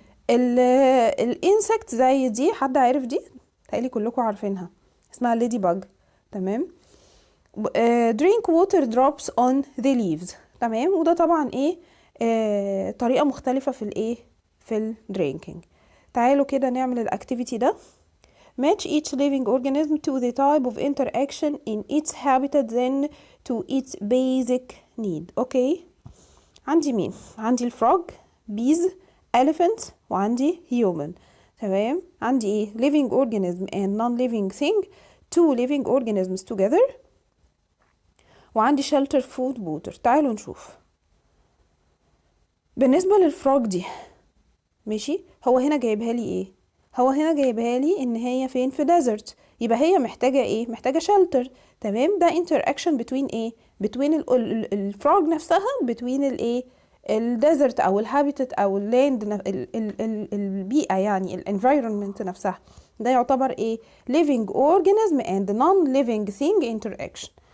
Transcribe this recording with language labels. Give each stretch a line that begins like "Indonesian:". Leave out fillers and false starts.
Arabic: الانسكت زي دي، حد عارف دي؟ تقالي كلكم عارفينها، اسمها ليدي باج، تمام.
English: drink water drops on the leaves،
Arabic: تمام. وده طبعا ايه طريقة مختلفة في الايه في الدرينكينج. تعالوا كده نعمل الاكتيفيتي ده.
English: match each living organism to the type of interaction in its habitat then to its basic need.
Arabic: اوكي، عندي مين؟ عندي الفروج، bees، elephant، وعندي human، تمام. عندي ايه؟
English: living organism and non-living thing، two living organisms together،
Arabic: وعندي
English: shelter food water.
Arabic: تعالوا نشوف. بالنسبة للفروج دي، ماشي، هو هنا جايبها لي ايه؟ هو هنا جايبها لي ان هي فين؟ في desert، يبقى هي محتاجة ايه؟ محتاجة shelter، تمام. ده
English: interaction between
Arabic: ايه؟ between الفروج نفسها، between الايه؟ الديزرت او الهابيتات او اللاند، البيئة يعني الانفايرمنت نفسها. ده يعتبر ايه؟
English: living organism and non-living thing interaction.